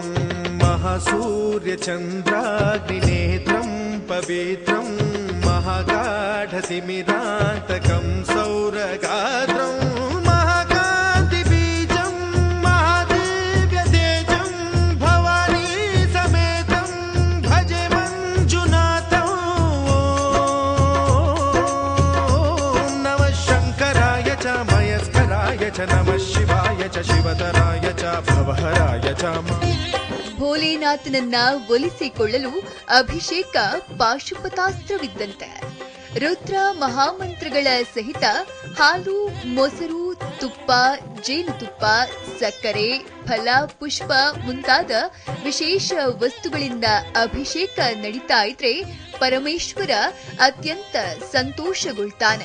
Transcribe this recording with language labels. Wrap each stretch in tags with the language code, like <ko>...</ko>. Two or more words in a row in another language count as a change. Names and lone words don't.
<sa>ಮಹಾಸೂರ್ಯಚಂದ್ರಾಗ್ನಿನೇತ್ರಂ ಪವಿತ್ರಂ ಮಹಾಗಾಢತಿಮಿರಾಂತಕಂ ಸೌರಗಾತ್ರಂ ಮಹಾಕಾಂತಿಬೀಜಂ ಮಹಾದಿವ್ಯತೇಜಂ ಭವಾನಿ ಸಮೇತಂ ಭಜೆ ಮಂಜುನಾಥಂ. ಓಂ ನಮಃ ಶಂಕರಾಯ ಚ ಮಯಸ್ಕರಾಯ ಚ ನಮಃ ಶಿವಾಯ ಚ ಶಿವತರಾಯ ಚ ಭವಹರಾಯ ಚ.</sa> <kn>ಭೋಲೇನಾಥನನ್ನ ಒಲಿಸಿಕೊಳ್ಳಲು ಅಭಿಷೇಕ ಪಾಶುಪತಾಸ್ತ್ರವಿದ್ದಂತೆ. ರುದ್ರ ಮಹಾಮಂತ್ರಗಳ ಸಹಿತ ಹಾಲು, ಮೊಸರು, ತುಪ್ಪ, ಜೇನುತುಪ್ಪ, ಸಕ್ಕರೆ, ಫಲ, ಪುಷ್ಪ ಮುಂತಾದ ವಿಶೇಷ ವಸ್ತುಗಳಿಂದ ಅಭಿಷೇಕ ನಡೀತಾ ಇದ್ರೆ ಪರಮೇಶ್ವರ ಅತ್ಯಂತ ಸಂತೋಷಗೊಳ್ತಾನೆ.</kn>